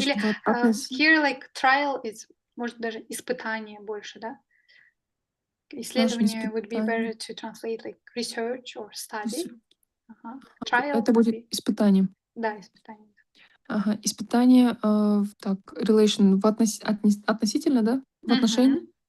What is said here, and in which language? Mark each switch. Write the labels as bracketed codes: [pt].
[ru] Или [en] here like trial is, [ru] может даже испытание больше, да? [en] Исследование would be better to translate like research or study. Trial. [ru] Это будет испытание. Да, испытание. Ага, испытание, так, relation относительно, да? В отношении?